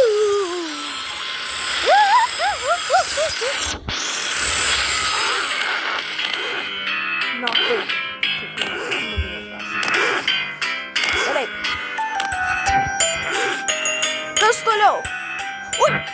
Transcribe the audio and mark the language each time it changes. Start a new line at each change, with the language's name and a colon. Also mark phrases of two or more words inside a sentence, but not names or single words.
English: No, wait.
Lithuanian: Gerai. Kas toliau? Ui!